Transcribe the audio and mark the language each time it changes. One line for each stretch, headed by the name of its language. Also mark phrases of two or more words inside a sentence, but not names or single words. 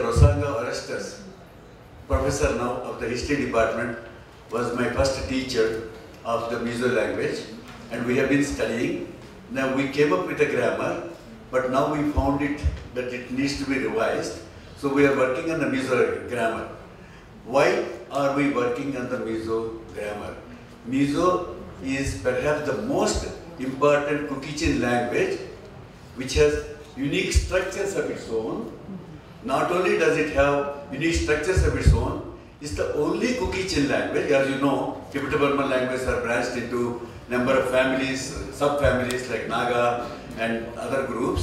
English: Rosanga Orestes, professor now of the history department, was my first teacher of the Mizo language, and we have been studying. Now we came up with a grammar, but now we found it that it needs to be revised. So we are working on the Mizo grammar. Why are we working on the Mizo grammar? Mizo is perhaps the most important Kukichin language, which has unique structures of its own. Not only does it have unique structures of its own, it's the only Kukichin language. As you know, Tibeto-Burman languages are branched into number of families, sub-families like Naga and other groups.